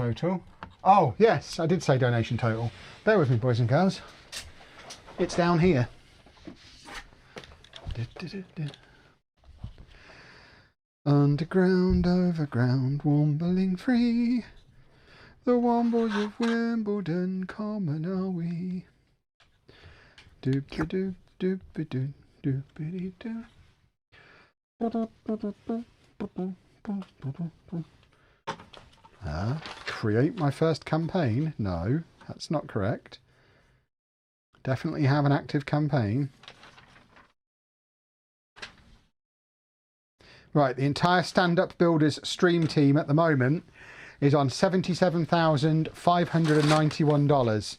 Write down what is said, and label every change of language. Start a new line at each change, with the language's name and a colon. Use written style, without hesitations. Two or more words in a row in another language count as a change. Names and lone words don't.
English: Donation total Oh, yes, I did say donation total. Bear with me, boys and girls. It's down here. Underground, overground, wombling free. The Wombles of Wimbledon, common are we. Doop-a-doop, doop-a-doop, doop-a-dee-doo. Create my first campaign? No, that's not correct. Definitely have an active campaign. Right, the entire Stand Up Builders stream team at the moment is on $77,591.